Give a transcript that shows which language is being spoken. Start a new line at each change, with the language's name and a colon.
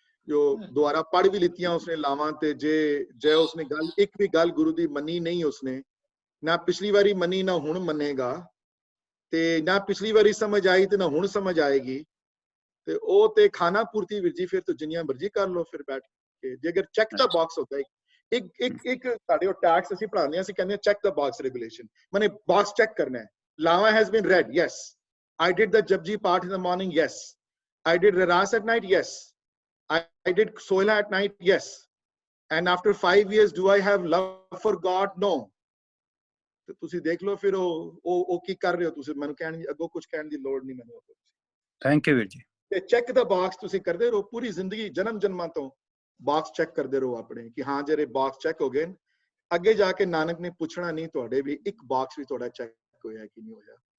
Punjabi: ਜੋ ਦੁਬਾਰਾ ਪੜ੍ਹ ਵੀ ਲਿੱਤੀਆਂ ਉਸਨੇ ਲਾਵਾਂ, ਤੇ ਜੇ ਉਸਨੇ ਗੱਲ ਇੱਕ ਵੀ ਗੱਲ ਗੁਰੂ ਦੀ ਮੰਨੀ ਨਹੀਂ, ਉਸਨੇ ਨਾ ਪਿਛਲੀ ਵਾਰੀ ਮੰਨੀ ਨਾ ਹੁਣ ਮੰਨੇਗਾ, ਤੇ ਨਾ ਪਿਛਲੀ ਵਾਰੀ ਸਮਝ ਆਈ ਤੇ ਨਾ ਹੁਣ ਸਮਝ ਆਏਗੀ, ਤੇ ਉਹ ਤੇ ਖਾਣਾ ਪੂਰਤੀ ਵੀਰ ਜੀ, ਫਿਰ ਤਾਂ ਜਿੰਨੀਆਂ ਮਰਜ਼ੀ ਕਰ ਲਓ ਫਿਰ ਬੈਠ ਕੇ। ਜੇ ਅਗਰ ਚੈੱਕ ਦਾ ਬਾਕਸ ਹੁੰਦਾ ਹੈ, ਇੱਕ ਸਾਡੇ ਉਹ ਟੈਕਸ ਅਸੀਂ ਪੜ੍ਹਾਉਂਦੇ ਹਾਂ, ਅਸੀਂ ਕਹਿੰਦੇ ਹਾਂ ਚੈੱਕ ਦਾ ਬਾਕਸ ਰੈਗੂਲੇਸ਼ਨ, ਮੈਨੇ ਬਾਕਸ ਚੈੱਕ ਕਰਨਾ ਹੈ।
English: Lama has been read, yes. I did the Japji part in the morning, yes. I did Raras at night, yes. I did Sohila at night, yes. And after 5 years, do I have love for God? No.
Punjabi: ਤੇ ਤੁਸੀਂ ਦੇਖ ਲਓ ਫਿਰ ਉਹ ਕੀ ਕਰ ਰਹੇ ਹੋ ਤੁਸੀਂ, ਮੈਨੂੰ ਕਹਿਣ ਦੀ ਅੱਗੋਂ ਕੁਝ ਕਹਿਣ ਦੀ ਲੋੜ ਨਹੀਂ ਮੈਨੂੰ। ਥੈਂਕ ਯੂ ਵੀਰ ਜੀ। ਤੇ ਚੈੱਕ ਦਾ ਬਾਕਸ ਤੁਸੀਂ ਕਰਦੇ ਰਹੋ ਪੂਰੀ ਜ਼ਿੰਦਗੀ, ਜਨਮ ਜਨਮਾਂ ਤੋਂ ਬਾਕਸ ਚੈੱਕ ਕਰਦੇ ਰਹੋ ਆਪਣੇ ਕਿ ਹਾਂ ਜਿਹੜੇ ਬਾਕਸ ਚੈੱਕ ਹੋ ਗਏ, ਅੱਗੇ ਜਾ ਕੇ ਨਾਨਕ ਨੇ ਪੁੱਛਣਾ ਨਹੀਂ ਤੁਹਾਡੇ ਵੀ ਇੱਕ ਬਾਕਸ ਵੀ ਤੁਹਾਡਾ ਚੈੱਕ ਹੋਇਆ ਕਿ ਨਹੀਂ ਹੋਇਆ।